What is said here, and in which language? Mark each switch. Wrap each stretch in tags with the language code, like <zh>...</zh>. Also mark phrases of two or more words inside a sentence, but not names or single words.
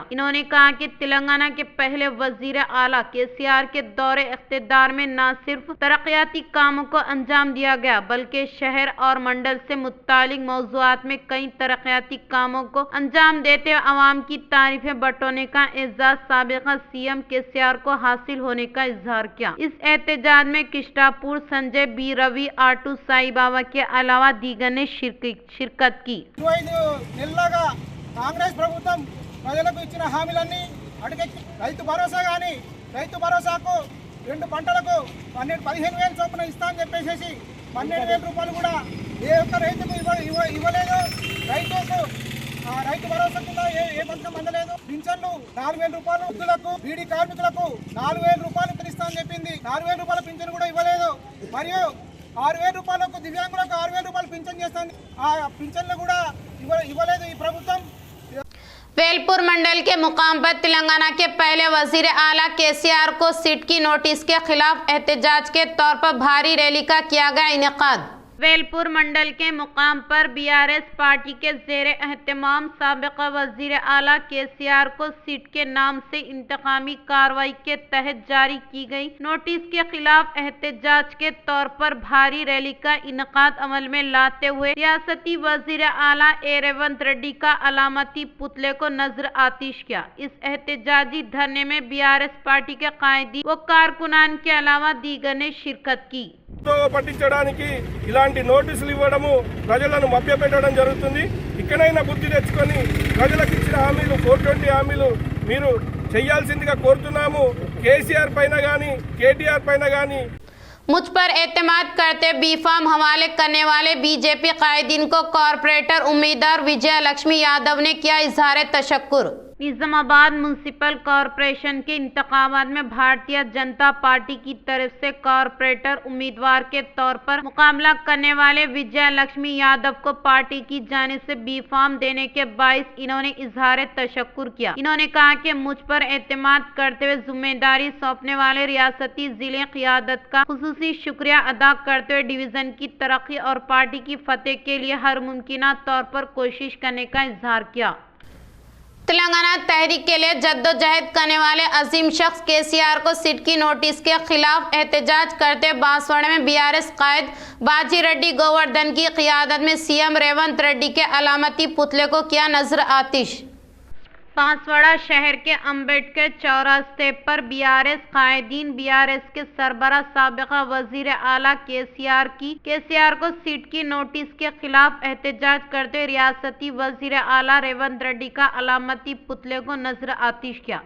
<ur>انہوں نے کہا کہ تلنگانہ کے پہلے وزیر اعلیٰ کے سی آر کے دور اقتدار میں نہ صرف ترقیاتی کاموں کو انجام دیا گیا بلکہ شہر اور منڈل سے متعلق موضوعات میں کئی ترقیاتی کاموں کو انجام دیتے ہوئے عوام کی تعریفیں بٹورنے کا اعزاز سابقہ سی ایم کے سی آر کو حاصل ہونے کا اظہار کیا. اس احتجاج میں کشٹاپور سنجے بی روی آٹو سائی بابا کے علاوہ دیگر نے شرکت کی.</ur> <te>కాంగ్రెస్ ప్రభుత్వం ప్రజలకు ఇచ్చిన హామీలన్నీ అటకెక్కి రైతు భరోసా కానీ రైతు భరోసాకు 2 పంటలకు 15,000 చొప్పున ఇస్తా అని చెప్పేసి 12,000 రూపాయలు కూడా ఏ ఒక్క రైతుకు ఇవ్వలేదు. రైతు భరోసా కింద ఏ పథకం అందలేదు. పింఛన్లు 4,000 రూపాయలు వృద్ధులకు బీడీ కార్మికులకు 4,000 రూపాయలు ఇస్తా అని చెప్పింది. 4,000 రూపాయల పింఛన్ కూడా ఇవ్వలేదు. మరియు 6,000 రూపాయలకు దివ్యాంగులకు 6,000 రూపాయలు పింఛన్ చేస్తాను. ఆ పింఛన్లు కూడా ఇవ్వలేదు ఈ ప్రభుత్వం।</te> <ur>ویلپور منڈل کے مقام پر تلنگانہ کے پہلے وزیر اعلیٰ کے سی آر کو سیٹ کی نوٹس کے خلاف احتجاج کے طور پر بھاری ریلی کا کیا گیا انعقاد. ویلپور منڈل کے مقام پر بی آر ایس پارٹی کے زیر اہتمام سابقہ وزیر اعلیٰ کے سی آر کو سیٹ کے نام سے انتقامی کارروائی کے تحت جاری کی گئی نوٹس کے خلاف احتجاج کے طور پر بھاری ریلی کا انعقاد عمل میں لاتے ہوئے ریاستی وزیر اعلیٰ ریونت ریڈی کا علامتی پتلے کو نذر آتش کیا. اس احتجاجی دھرنے میں بی آر ایس پارٹی کے قائدی و کارکنان کے علاوہ دیگر نے شرکت کی.</ur> <te>పట్టించడానికి ఇలాంటి నోటీసులు ఇవ్వడము ప్రజలను మభ్యపెట్టడం జరుగుతుంది। ఇక్కడైనా బుద్ధి తెచ్చుకొని ప్రజలకు ఇచ్చిన హామీలు 420 హామీలు మీరు చేయాల్సిందిగా కోరుతున్నాము। కేసీఆర్ పైన గాని కేటీఆర్ పైన గాని</te> <ur>مجھ پر اعتماد کرتے</ur> <en>B form</en> <ur>حوالے کرنے والے بی جے پی قائدین کو کارپوریٹر امیدوار وجے لکشمی یادو نے کیا اظہار تشکر. निजामाबाद</ur> <en>municipal corporation</en> <ur>کے انتخابات میں بھارتیہ جنتا پارٹی کی طرف سے کارپوریٹر امیدوار کے طور پر مقابلہ کرنے والے وجے لکشمی یادو کو پارٹی کی جانب سے</ur> <en>B form</en> <ur>دینے کے باعث انہوں نے اظہار تشکر کیا. انہوں نے کہا کہ مجھ پر اعتماد کرتے ہوئے ذمہ داری سونپنے والے ریاستی ضلعے قیادت کا خصوصی شکریہ ادا کرتے ہوئے ڈویژن کی ترقی اور پارٹی کی فتح کے لیے ہر ممکن طور پر کوشش کرنے کا اظہار کیا. تلنگانہ تحریک کے لیے جدوجہد کرنے والے عظیم شخص KCR کو سیٹ کی نوٹس کے خلاف احتجاج کرتے بانسواڑہ میں BRS قائد باجی ریڈی گووردھن کی قیادت میں CM ریونت ریڈی کے علامتی پتلے کو کیا نظر آتش۔ بانسواڑہ شہر کے امبیڈکر چوراستے پر BRS قائدین BRS کے سربراہ سابقہ وزیر اعلیٰ KCR کو سیٹ کی نوٹس کے خلاف احتجاج کرتے ریاستی وزیر اعلیٰ ریونت ریڈی کا علامتی پتلے کو نظر آتش کیا۔</ur>